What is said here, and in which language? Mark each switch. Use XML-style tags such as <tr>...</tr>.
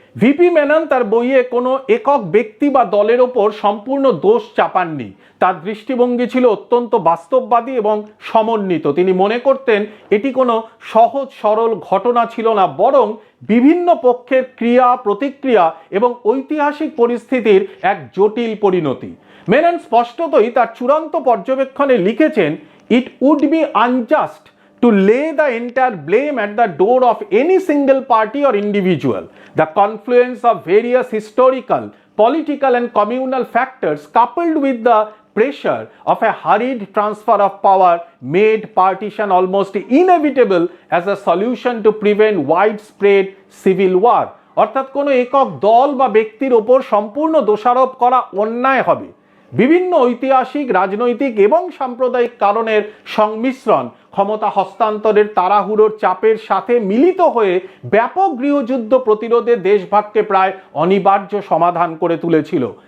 <bn>VP Menon তার বইয়ে কোনো একক ব্যক্তি বা দলের ওপর সম্পূর্ণ দোষ চাপাননি। তার দৃষ্টিভঙ্গি ছিল অত্যন্ত বাস্তববাদী এবং সমন্বিত। তিনি মনে করতেন এটি কোনো সহজ সরল ঘটনা ছিল না, বরং বিভিন্ন পক্ষের ক্রিয়া প্রতিক্রিয়া এবং ঐতিহাসিক পরিস্থিতির এক জটিল পরিণতি। মেনন স্পষ্টতই তার চূড়ান্ত পর্যবেক্ষণে লিখেছেন,</bn> <en>It would be unjust to lay the entire blame at the door of any single party or individual. The confluence of various historical, political and communal factors coupled with the pressure of a hurried transfer of power made partition almost inevitable as a solution to prevent widespread civil war.</en> <bn>অর্থাৎ কোনো একক দল বা ব্যক্তির ওপর সম্পূর্ণ দোষারোপ করা অন্যায় হবে। বিভিন্ন ঐতিহাসিক, রাজনৈতিক এবং সাম্প্রদায়িক কারণের সংমিশ্রণ ক্ষমতা হস্তান্তরের তাড়াহুড়োর চাপের সাথে মিলিত হয়ে ব্যাপক গৃহযুদ্ধ প্রতিরোধে দেশভাগকে প্রায় অনিবার্য সমাধান করে তুলেছিল।</bn>